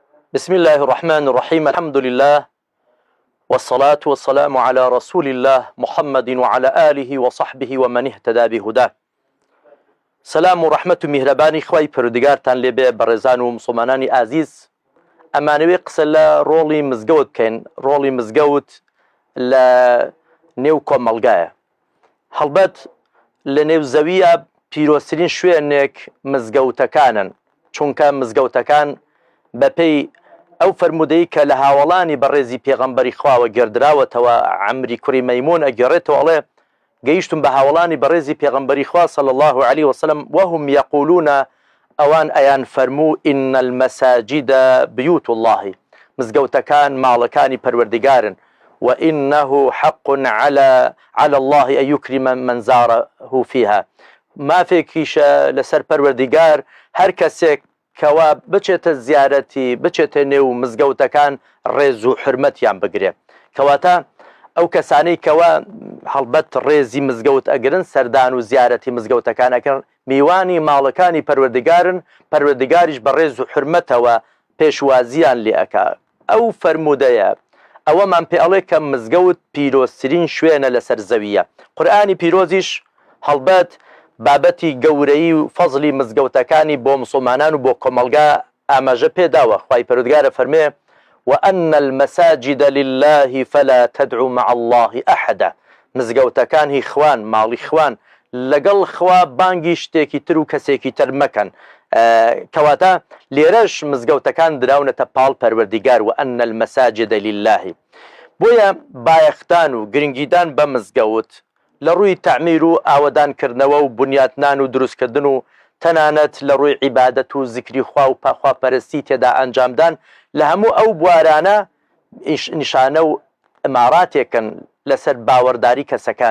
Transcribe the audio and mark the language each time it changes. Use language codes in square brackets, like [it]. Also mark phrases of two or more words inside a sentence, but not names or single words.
[ar] بسم الله الرحمن الرحيم الحمد لله والصلاة والسلام على رسول الله محمد وعلى آله وصحبه ومن اهتدى بهداه. [ckb] سلام و رحمت و میهرەبانی خوای پەروەردگارتان لێبێ بەڕێزان و مسلمانانی ئازیز. ئەمانەوێ قسە لە ڕۆڵی مزگەوت بکەین. ڕۆڵی مزگەوت لە نێو کۆمەڵگایە. هەڵبەت لە نێو زەویە پیرۆسترین شوێنێک مزگەوتەکانن، چونکە مزگەوتەکان بەپێی ئەو فەرمودەی کە لە هاوڵانی بەڕێزی پێغەمبەری خواوە گێردراوەتەوە عەمری کوڕی مەیمون ئەگەڕێتەوە، ئەڵێ گەیشتم بە هاوڵانی بەڕێزی پێغەمبەری خوا [ar] صلی الله عليه وسلم وهم يقولون [ckb] ئەوان ئەیان فەرموو [ar] إن المساجد بيوت الله، [ckb] مزگەوتەکان ماڵەکانی پەروەردگارن، [ar] وإنه حق على الله أن يكرم من زاره فيها. [ckb] مافێکیشە لەسەر پەروەردگار هەر کەسێک کەوا بچێتە زیارەتی بچێتە نێو مزگەوتەکان ڕێز و حرمەتیان بگرێ. کەواتە ئەو کەسانەی کەوا هەڵبەت ڕێزی مزگەوت ئەگرن سەردان و زیارەتی مزگەوتەکان ئەکەن میوانی ماڵەکانی پەروەردگارن، پەروەردگاریش بە ڕێز و حرمەتەوە پێشوازیان لێ ئەکا. ئەو فەرمودەیە ئەوەمان پێ ئەڵێ کە مزگەوت پیرۆسترین شوێنە لەسەر زەویە. قورئانی پیرۆزیش هەڵبەت بابەتی گەورەی و فەزلی مزگەوتەکانی بۆ مسلمانان و بۆ کۆمەڵگا ئاماژە پێداوە. خوای پەروەردگارە فەرمێ [ar] وأن المساجد لله فلا تدعوا مع الله أحدا. [ckb] مزگەوتەکان هی خوان، ماڵی خوان، لەگەڵ خوا بانگی شتێکی تر و کەسێکی تر مەکەن. کەواتە لێرەش مزگەوتەکان دراونەتە پاڵ پەروەردگار [ar] وأن المساجد لله. بۆیە بایەختان و گرنگیدان بە مزگەوت لە ڕووی تعمیر و ئاوەدانکردنەوە و بنیاتنان و دروستکردن و تەنانەت لە ڕووی عیبادەت و زیکری خوا و پاخواپەرستی تێدا ئەنجامدان لە هەموو ئەو بوارانە نیشانە و ئەماراتێکن لەسەر باوەڕداری کەسەکان.